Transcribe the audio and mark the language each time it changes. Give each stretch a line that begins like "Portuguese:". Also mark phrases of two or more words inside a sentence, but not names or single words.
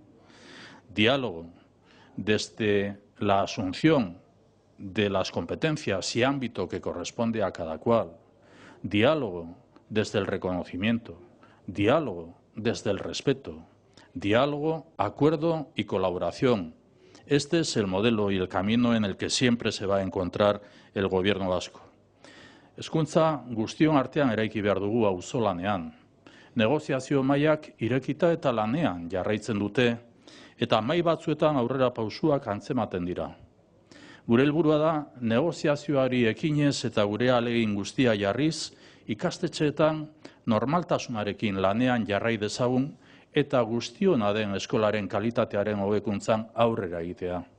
Spanish: Diálogo desde la asunción de las competencias y ámbito que corresponde a cada cual. Diálogo desde el reconocimiento. Diálogo desde el respeto. Diálogo, acuerdo y colaboración. Este es el modelo y el camino en el que siempre se va a encontrar el Gobierno vasco.
Basque: Hezkuntza guztion artean eraiki behar dugu auzolanean. Negoziazio mailak irekita eta lanean jarraitzen dute, eta mahai batzuetan aurrera pausuak antzematen dira. Gure helburua da negoziazioari ekinez eta gure ahalegin guztia jarriz, ikastetxeetan normaltasunarekin lanean jarrai dezagun eta guztiona den eskolaren kalitatearen hobekuntzan aurrera egitea.